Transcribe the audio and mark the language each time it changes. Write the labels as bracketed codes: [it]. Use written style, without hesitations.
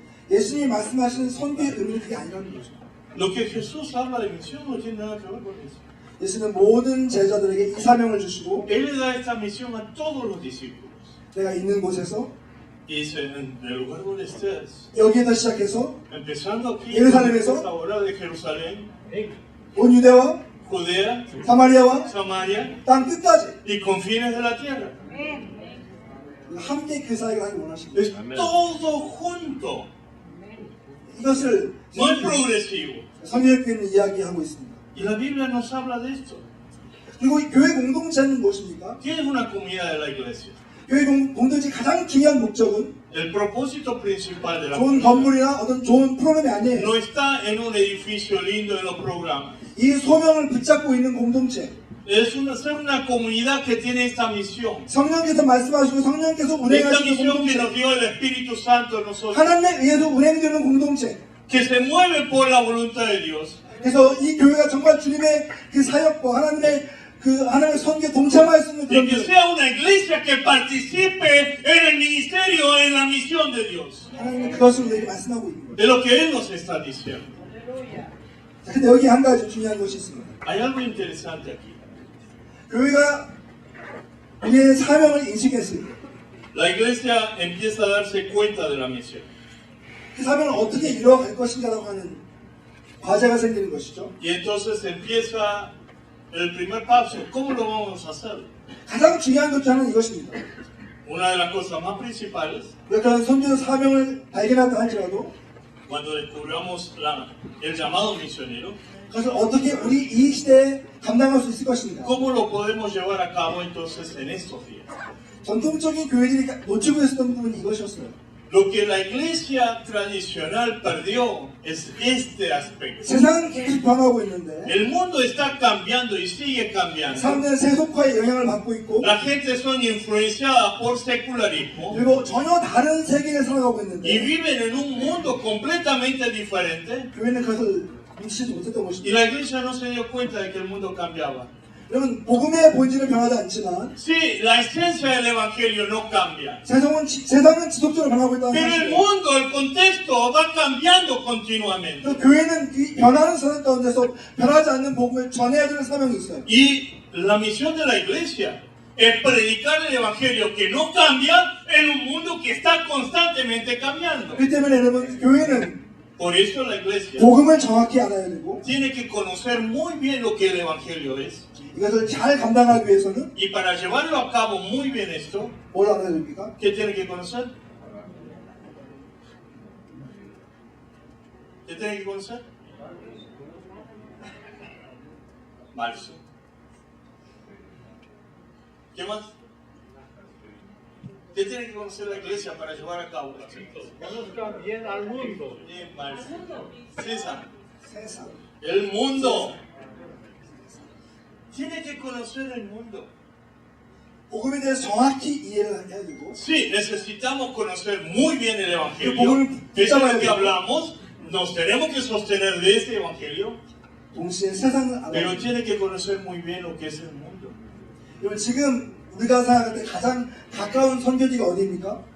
[ko] 예수님이 말씀하시는 선교의 의미는 그게 아니라는 거죠. [es] Lo que Jesús habla de misión no tiene nada que ver con eso. [ko] 예수는 모든 제자들에게 이 사명을 주시고 [es] Él le da esta misión a todos los discípulos. [ko] 내가 있는 곳에서 [es] Y dice, en el lugar donde estés, [ko] 여기에서 시작해서 [es] empezando aquí, [ko] Jerusalem에서 [es] ahora de Jerusalén, [ko] 온 유대와 [es] Judea, [ko] 사마리아와 [es] Samaria [ko] 땅 끝까지 [es] y confines de la tierra. [ko] 함께 그 사역을 하기 원하십니다. [es] Es todo junto, [ko] 이것을 [es] no es progresivo. [ko] 성경에는 이야기하고 있습니다. [es] Y la Biblia nos habla de esto. [ko] 그리고 이 교회 공동체는 무엇입니까? [es] ¿Qué es una comunidad de la iglesia? [ko] 교회 공동체 가장 중요한 목적은 [es] El propósito principal de la [ko] 좋은 [es] comunidad [ko] 건물이나 어떤 좋은 프로그램이 아니에요. [es] no está en un edificio lindo en los programas. [ko] 이 소명을 붙잡고 있는 공동체, [es] Es ser una comunidad que tiene esta misión. [ko] 성령께서 말씀하시고 성령께서 [es] Esta [ko] 운행하시는 [es] misión que [ko] 공동체, [es] nos dio el Espíritu Santo a nosotros. [ko] 하나님에 의해서 운행되는 공동체. [es] Que se mueve por la voluntad de Dios. [ko] 그래서 이 교회가 정말 주님의 그 사역과 하나님의 선교에 동참할 수 있는 [es] Y que [ko] 교회. [es] sea una iglesia que participe en el ministerio, en la misión de Dios. [ko] 하나님은 그것을 우리에게 말씀하고 있는 거예요. [es] De lo que Él nos está diciendo. [ko] 자, 근데 여기 한 가지 중요한 것이 있습니다. [es] Hay algo interesante aquí. [ko] 교회가 우리의 사명을 인식했을 때, [es] La iglesia empieza a darse cuenta de la misión. [ko] 그 사명을 어떻게 이루어갈 것인가라고 하는 과제가 생기는 것이죠. [es] Y entonces empieza el primer paso. ¿Cómo lo vamos a hacer? [ko] 가장 중요한 것 중 하나는 이것입니다. [es] Una de las cosas más principales, [ko] 우리가 그런 선교 사명을 발견한다 할지라도 [es] cuando descubramos el llamado misionero, [ko] 그것을 어떻게 우리 이 시대에 감당할 수 있을 것인가. [es] ¿cómo lo podemos llevar a cabo entonces en estos días? [ko] 전통적인 교회들이 놓치고 있었던 부분이 이것이었어요. [es] Lo que la iglesia tradicional perdió es este aspecto. [ko] 세상은 계속 변하고 있는데 [es] El mundo está cambiando y sigue cambiando. [ko] 사람들은 세속화의 영향을 받고 있고 [es] La gente son influenciada por secularismo [ko] 그리고 전혀 다른 세계에 살아가고 [es] y [ko] 있는데 [es] viven en un mundo completamente diferente. [ko] 교회는 그것을 눈치채지 못했던 [es] Y [ko] 것입니다. [es] la iglesia no se dio cuenta de que el mundo cambiaba. [ko] 여러분 복음의 본질은 변하지 않지만 [es] Sí, la esencia del evangelio no cambia. [ko] 세상은 지속적으로 변하고 있다는 [es] Pero el mundo, el contexto va cambiando continuamente. [ko] 또 교회는 이 변하는 세상 가운데서 변하지 않는 복음을 전해야 되는 사명이 있어요. [es] Y la misión de la iglesia es predicar el evangelio que no cambia en un mundo que está constantemente cambiando. [ko] 그렇기 때문에 여러분 교회는 [es] Por eso la iglesia [ko] 복음을 정확히 알아야 되고 [es] tiene que conocer muy bien lo que el evangelio es. [ko] 이것을 잘 감당하기 위해서는 [es] Y para llevarlo a cabo muy bien esto, [ko] 뭘 알아야 됩니까? [es] ¿qué tiene que conocer? ¿Qué tiene que conocer? Marzo. ¿Qué más? ¿Qué tiene que conocer la iglesia para llevar a cabo las cosas? Conozcan bien al mundo. Bien, Marzo. César. [ko] 세상. [es] El mundo. Tiene que conocer el mundo. [ko] 복음에 대해서 정확히 이해를 해야 되고 [es] Sí, necesitamos conocer muy bien el Evangelio. Que Eso es lo que hablamos. Nos tenemos que sostener de este Evangelio. [ko] 동시에 세상을 알아야 [es] Pero [ko] 돼요. [es] tiene que conocer muy bien lo que es el mundo. [ko] 여러분 지금 우리가 생각할 때 가장 가까운 선교지가 어디입니까?